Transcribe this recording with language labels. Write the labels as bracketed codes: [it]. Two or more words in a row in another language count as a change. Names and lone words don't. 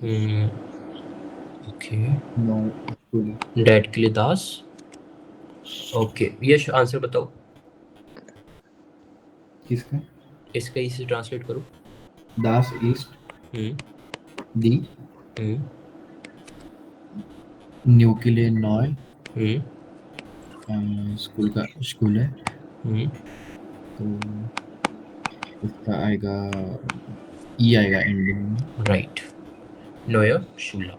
[en] Okay, [de] neue Schule. [hi] डैड के लिए दास। ओके, यश आंसर बताओ। किसका? इसका इसे ट्रांसलेट करो। [de] Das ist हम्म die हम्म [hi] न्यू के लिए नॉय, हम्म स्कूल है, हम्म तो इसका आएगा ई आएगा एंडिंग में। [de] राइट, neue Schule.